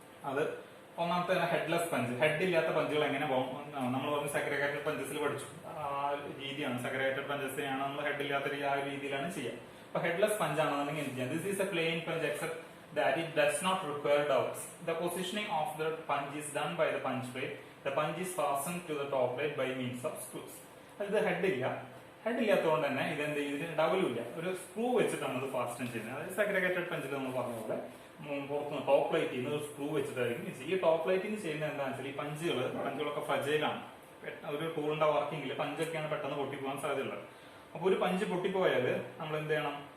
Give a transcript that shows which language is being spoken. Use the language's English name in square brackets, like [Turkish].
[Malayalam] അത് ഒന്നാമത്തെ headless punch, head ഇല്ലാത്ത പഞ്ചുകൾ എങ്ങനെ നമ്മൾ പറഞ്ഞ സെഗ്രിഗേറ്റഡ് പഞ്ചസിൽ പഠിച്ചു ആ രീതിയാണ്. സെഗ്രിഗേറ്റഡ് പഞ്ചസിനെയാണ് നമ്മൾ ഹെഡ് ഇല്ലാത്ത ആ രീതിയിലാണ് ചെയ്യുക. അപ്പൊ ഹെഡ്ലെസ് പഞ്ച് ആണെന്നുണ്ടെങ്കിൽ എന്ത് ചെയ്യാം? [English] This is a plain punch except that it does not require doubts. The positioning of the punch is done by the punch plate. The punch is fastened to the top plate by means of screws. [Malayalam] ഇത് head ഇല്ലാത്തതുകൊണ്ട് തന്നെ ഇതെന്ത് ഇതിന് ഡബിളും ഇല്ല, ഒരു screw വെച്ചിട്ടാണ് ഇത് fasten ചെയ്യുന്നത്. അതായത് സെഗ്രിഗേറ്റഡ് പഞ്ചിൽ നമ്മൾ പറഞ്ഞ പോലെ പുറത്തുനിന്ന് ടോപ്പ് പ്ലേറ്റ് ചെയ്യുന്ന ഒരു സ്ക്രൂ വെച്ചിട്ടായിരിക്കും. ഈ ടോപ്പ് പ്ലേറ്റിംഗ് ചെയ്യുന്നത് എന്താണെന്ന് വെച്ചാൽ ഈ പഞ്ചുകളൊക്കെ ഫ്രജൈലാണ്. ഒരു ടൂളിന്റെ വർക്കിംഗിൽ പഞ്ചൊക്കെയാണ് പെട്ടെന്ന് പൊട്ടിപ്പോകാൻ സാധ്യതയുള്ളത്. അപ്പൊ ഒരു പഞ്ച് പൊട്ടിപ്പോയാൽ നമ്മൾ എന്ത് ചെയ്യണം?